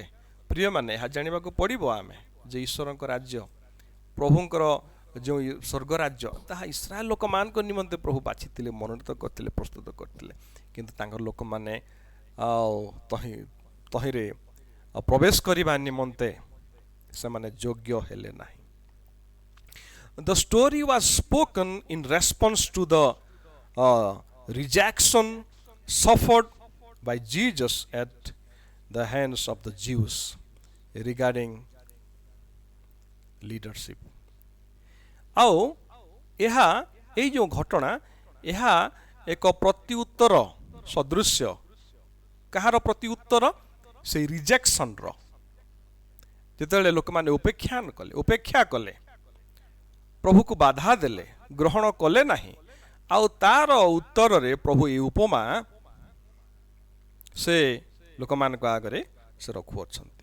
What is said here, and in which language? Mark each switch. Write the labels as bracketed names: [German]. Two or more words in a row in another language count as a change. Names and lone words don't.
[Odia] ପ୍ରିୟମାନେ ଏହା ଜାଣିବାକୁ ପଡ଼ିବ ଆମେ ଯେ ଈଶ୍ୱରଙ୍କ ରାଜ୍ୟ ପ୍ରଭୁଙ୍କର ଯେଉଁ ସ୍ୱର୍ଗରାଜ୍ୟ ତାହା ଇସ୍ରାଏଲ ଲୋକମାନଙ୍କ ନିମନ୍ତେ ପ୍ରଭୁ ବାଛିଥିଲେ ମନୋନୀତ କରିଥିଲେ ପ୍ରସ୍ତୁତ କରିଥିଲେ। କିନ୍ତୁ ତାଙ୍କର ଲୋକମାନେ ତହିଁରେ ପ୍ରବେଶ କରିବା ନିମନ୍ତେ ସେମାନେ ଯୋଗ୍ୟ ହେଲେ ନାହିଁ। [English] The story was spoken in response to the rejection suffered by Jesus at the hands of the Jews regarding leadership. [Odia] ଆଉ ଏହା ଏଇ ଯେଉଁ ଘଟଣା ଏହା ଏକ ପ୍ରତ୍ୟୁତ୍ତର ସଦୃଶ୍ୟ। କାହାର ପ୍ରତ୍ୟୁତ୍ତର? ସେଇ ରିଜେକ୍ସନର। ଯେତେବେଳେ ଲୋକମାନେ ଉପେକ୍ଷା କଲେ ପ୍ରଭୁକୁ ବାଧା ଦେଲେ ଗ୍ରହଣ କଲେ ନାହିଁ ଆଉ ତାର ଉତ୍ତରରେ ପ୍ରଭୁ ଏହି ଉପମା ସେ ଲୋକମାନଙ୍କ ଆଗରେ ସେ ରଖୁଅଛନ୍ତି।